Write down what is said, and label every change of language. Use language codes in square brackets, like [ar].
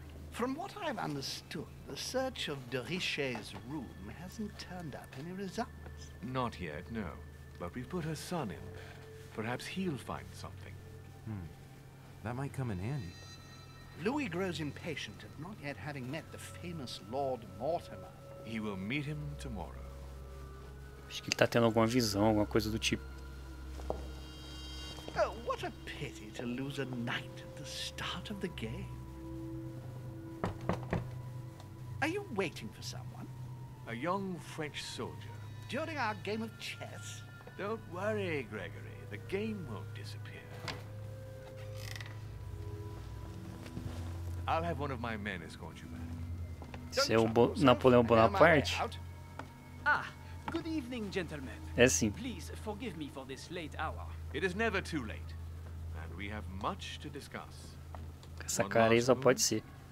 [en] From what I've understood, the search of Deixe's room hasn't turned up any results. Not yet, no. But we've put her son in there. Perhaps he'll find something. That might come in handy. Louis grows impatient at not yet having met the famous Lord Mortimer. He will meet him tomorrow. [pt] Acho que ele tá tendo alguma visão, alguma coisa do tipo. [en] Oh, what a pity to lose a knight at the start of the game. Are you waiting for someone? A young French soldier. During our game of chess? Don't worry, Gregory. The game won't disappear. I'll have one of my men escort you back. [pt] Esse é o Napoleão Bonaparte? [en] Ah, good evening, gentlemen. [pt] É sim. [en] Please forgive me for this late hour. It is never too late, and we have much to discuss. [pt] Essa cara aí só pode ser.